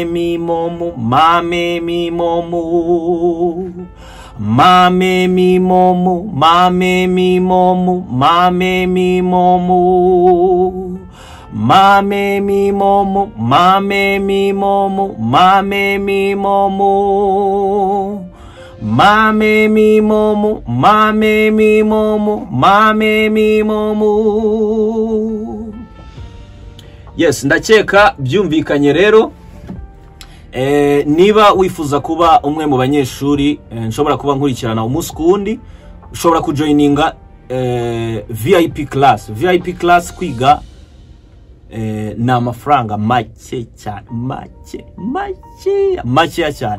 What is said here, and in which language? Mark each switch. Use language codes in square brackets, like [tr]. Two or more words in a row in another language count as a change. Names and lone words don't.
[rw] mimomu mame mimomu mame mimomu mame mimomu mame mimomu mame mimomu mame mimomu mame mimomu mame mimomu mame mimomu mame mimomu. Yes, ndakeka byumvikanye rero. Niba wifuza kuba umwe mu banyeshuri nshobora kuba nkurikirana umunsi kundi ushobora kujoininga [en] VIP class [rw] kwiga na amafaranga make cyane make cyane.